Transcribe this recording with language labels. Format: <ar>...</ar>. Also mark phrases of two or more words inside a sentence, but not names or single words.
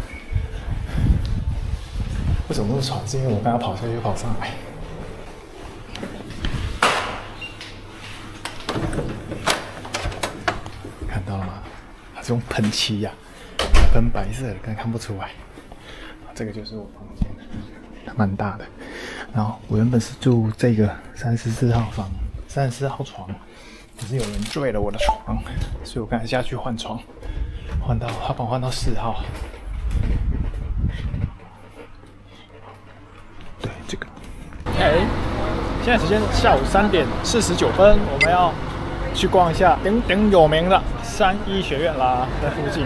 <zh>為什麼那麼喘？是因為我剛剛跑下去又跑上來。看到了嗎？它是用噴漆呀，噴白色的，但看不出來。這個就是我房間，蠻大的。然後我原本是住這個34號房，34號床，可是有人墜了我的床，所以我剛才下去換床，他幫我換到4號。對，這個。哎， 現在時間下午3點49分，我們要去逛一下鼎鼎有名的三一學院啦，在附近。</zh>